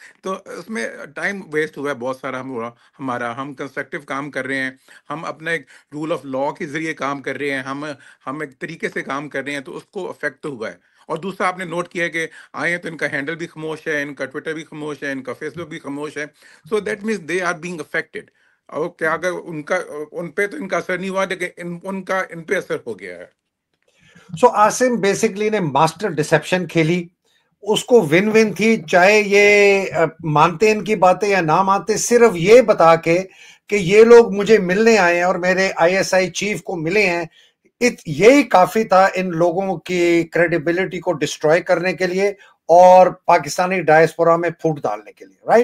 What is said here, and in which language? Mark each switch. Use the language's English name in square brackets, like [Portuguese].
[Urdu] تو اس میں time waste ہوا ہے بہت سارا ہمارا. ہم کنسٹرکٹیو کام کر رہے ہیں، ہم اپنا ایک رول آف لا کے ذریعے کام کر رہے ہیں، ہم ایک طریقے سے کام کر رہے ہیں، تو اس کو افیکٹ تو ہوا ہے. اور دوسرا آپ نے نوٹ کیا ہے کہ آئے ہیں تو ان کا ہینڈل بھی خاموش ہے، ان کا ٹویٹر بھی خاموش ہے، ان کا فیس بک بھی خاموش ہے. [English] So that means they are being affected. [Urdu] اور کیا اگر ان پہ تو ان کا اثر نہیں ہوا، لیکن ان پہ اثر ہو گیا ہے. سو عاصم بیسکلی نے ماسٹر ڈسیپشن کھیلی، اس کو ون ون تھی، چاہے یہ مانتے ان کی باتیں یا نہ مانتے، صرف یہ بتا کے کہ یہ لوگ مجھے ملنے آئے ہیں اور میرے آئی ایس آئی چیف کو ملے ہیں، یہی کافی تھا ان لوگوں کی کریڈیبلٹی کو ڈسٹروائے کرنے کے لیے اور پاکستانی ڈائسپورا میں پھوٹ ڈالنے کے لیے.